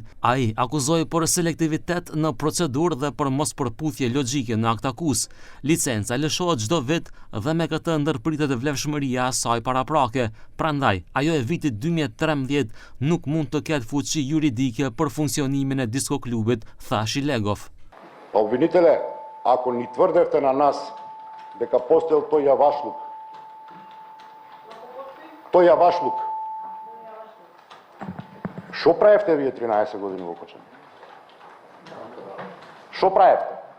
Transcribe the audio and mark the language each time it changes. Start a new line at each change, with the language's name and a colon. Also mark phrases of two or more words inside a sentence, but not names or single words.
Albanian: Ai akuzoi për selektivitet në procedurë dhe për mospërputhje logjike në aktakuzë. Licenca lëshohet çdo vit dhe me këtë ndërpritet vlefshmëria e saj paraprake. Prandaj, ajo e vitit 2013 nuk mund të ketë fuqi juridike për funksionimin e diskoklubit, tha Shilegov.
Macedonian: Обвинителя, ако ни твърдевте на нас дека постоел тој јавашлук, шо правевте вие 13 години во Кочан? Шо правевте?